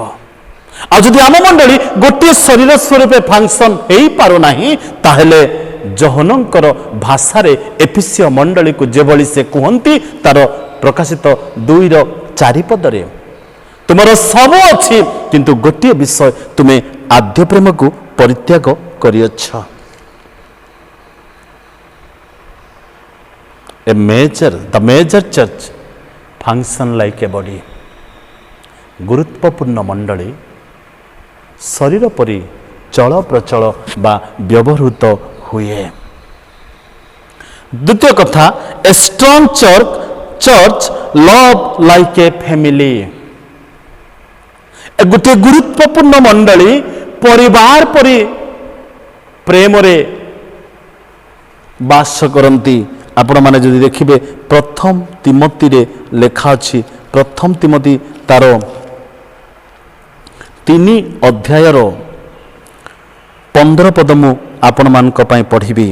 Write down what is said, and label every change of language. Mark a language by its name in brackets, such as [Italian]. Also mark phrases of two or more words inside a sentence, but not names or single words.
[Odia] ଆଉ ଯଦି ଆମ ମଣ୍ଡଳୀ ଗୋଟିଏ ଶରୀର ସ୍ୱରୂପେ ଫଙ୍କସନ୍ ହେଇପାରୁନାହିଁ, ତାହେଲେ ଜହନଙ୍କର ଭାଷାରେ ଏଫିସିୟ ମଣ୍ଡଳୀକୁ ଯେଭଳି ସେ କୁହନ୍ତି ତାର ପ୍ରକାଶିତ 2:4 ପଦରେ, ତୁମର ସବୁ ଅଛି କିନ୍ତୁ ଗୋଟିଏ ବିଷୟ ତୁମେ ଆଦ୍ୟ ପ୍ରେମକୁ ପରିତ୍ୟାଗ କରିଅଛ। [English] The major church function like a body. [Odia] ଗୁରୁତ୍ୱପୂର୍ଣ୍ଣ ମଣ୍ଡଳୀ ଶରୀର ପରି ଚଳପ୍ରଚଳ ବା ବ୍ୟବହୃତ ହୁଏ। ଦ୍ୱିତୀୟ କଥା, [English] a strong church love like a family. [Odia] ଗୋଟିଏ ଗୁରୁତ୍ୱପୂର୍ଣ୍ଣ ମଣ୍ଡଳୀ ପରିବାର ପରି ପ୍ରେମରେ ବାସ କରନ୍ତି। ଆପଣମାନେ ଯଦି ଦେଖିବେ ପ୍ରଥମ ତିମୋତିରେ ଲେଖା ଅଛି, ପ୍ରଥମ ତିମୋତି ତାର 3 ଅଧ୍ୟାୟର 15 ପଦ ମୁଁ ଆପଣମାନଙ୍କ ପାଇଁ ପଢ଼ିବି।